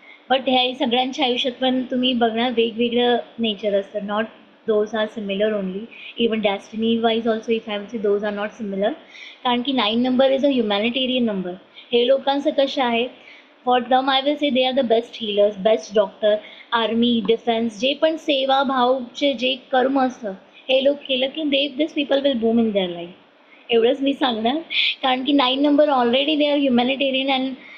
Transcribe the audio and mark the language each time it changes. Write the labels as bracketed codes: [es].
[mr] But ह्या सगळ्यांच्या आयुष्यात पण तुम्ही बघणार वेगवेगळं नेचर असतं. [en] Not those are similar only even destiny wise also if I say those are not similar. [mr] कारण की [en] 9 number is a humanitarian number. [mr] हे लोकांचं कसं आहे [en] for them I will say they are the best healers best doctor army defence [mr] जे पण सेवा भावचे जे कर्म असतं हे लोक केलं की [en] This people will boom in their life. [mr] एवढंच मी सांगणार कारण की [en] 9 number already they are humanitarian and